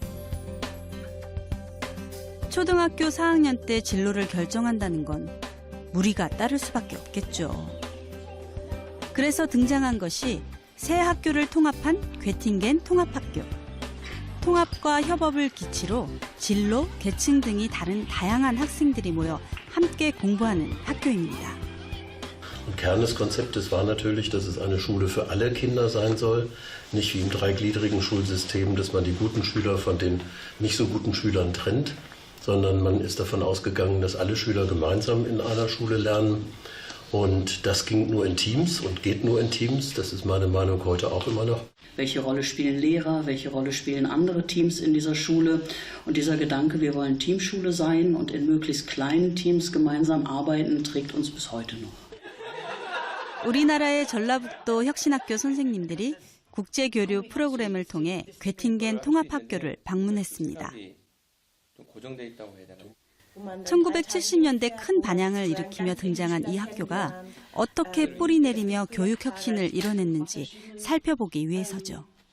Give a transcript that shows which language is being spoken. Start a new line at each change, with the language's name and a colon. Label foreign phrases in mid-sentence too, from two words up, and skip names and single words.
Korean: 초등학교 4학년 때 진로를 결정한다는 건 무리가 따를 수밖에 없겠죠. 그래서 등장한 것이 새 학교를 통합한 괴팅겐 통합학교. 통합과 협업을 기치로 진로, 계층 등이 다른 다양한 학생들이 모여 함께 공부하는 학교입니다.
German: Kern des Konzeptes war natürlich, dass es eine Schule für alle Kinder sein soll, nicht wie im dreigliedrigen Schulsystem, dass man die guten Schüler von den nicht so guten Schülern trennt, sondern man ist davon ausgegangen, dass alle Schüler gemeinsam in einer Schule lernen. Und das ging nur in Teams und geht nur in Teams. Das ist meine Meinung heute auch immer noch. Welche Rolle spielen Lehrer, welche Rolle spielen andere Teams in dieser Schule? Und dieser Gedanke, wir wollen Teamschule sein und in möglichst kleinen Teams gemeinsam arbeiten, trägt uns bis heute noch.
Korean: 우리나라의 전라북도 혁신학교 선생님들이 국제교류 프로그램을 통해 괴팅겐 통합학교를 방문했습니다. 1970년대 큰 반향을 일으키며 등장한 이 학교가 어떻게 뿌리 내리며 교육 혁신을 이뤄냈는지 살펴보기 위해서죠.